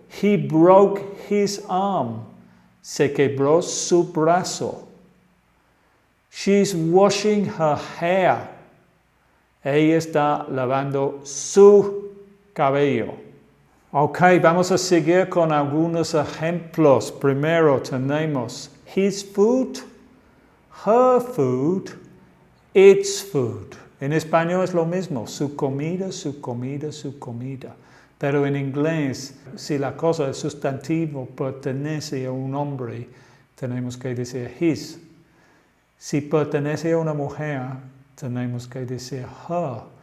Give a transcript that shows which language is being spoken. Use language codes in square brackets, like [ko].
[en] He broke his arm. [es] Se quebró su brazo. [en] She's washing her hair. [es] Ella está lavando su cabello. Ok, vamos a seguir con algunos ejemplos. Primero tenemos [en] his food, her food, its food. [es] En español es lo mismo, su comida, su comida, su comida. Pero en inglés, si la cosa, el sustantivo, pertenece a un hombre, tenemos que decir his. Si pertenece a una mujer, tenemos que decir her.